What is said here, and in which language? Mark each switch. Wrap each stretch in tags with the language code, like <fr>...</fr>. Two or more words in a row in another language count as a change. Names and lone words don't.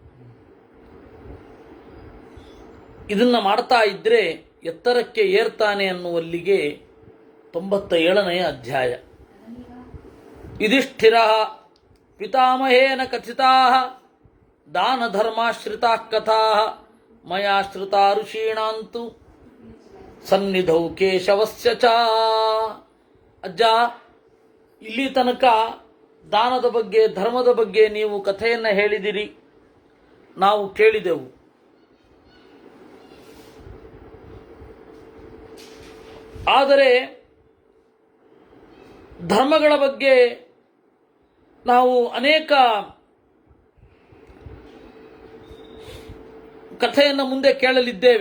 <kn>ಇದನ್ನು ಮಾಡ್ತಾ ಇದ್ರೆ ಎತ್ತರಕ್ಕೆ ಏರ್ತಾನೆ ಅನ್ನುವಲ್ಲಿಗೆ 97ನೇ ಅಧ್ಯಾಯ.</kn> <sa>ಯುಧಿಷ್ಠಿರ ಪಿತಾಮಹೇನ ಕಥಿತಾ ದಾನ ಧರ್ಮಾಶ್ರಿತಾ ಕಥಾ ಮಯಾ ಶ್ರುತಾ ಋಷೀಣಾಂತು ಸನ್ನಿಧೌ ಕೇಶವಸ್ಯ ಚ.</sa> <kn>ಅಜ್ಜ, ಇಲ್ಲಿ ತನಕ ದಾನದ ಬಗ್ಗೆ, ಧರ್ಮದ ಬಗ್ಗೆ ನೀವು ಕಥೆಯನ್ನು ಹೇಳಿದಿರಿ, ನಾವು ಕೇಳಿದೆವು. ಆದರೆ ಧರ್ಮಗಳ ಬಗ್ಗೆ ನಾವು ಅನೇಕ ಕಥೆಯನ್ನು ಮುಂದೆ ಕೇಳಲಿದ್ದೇವೆ.</kn>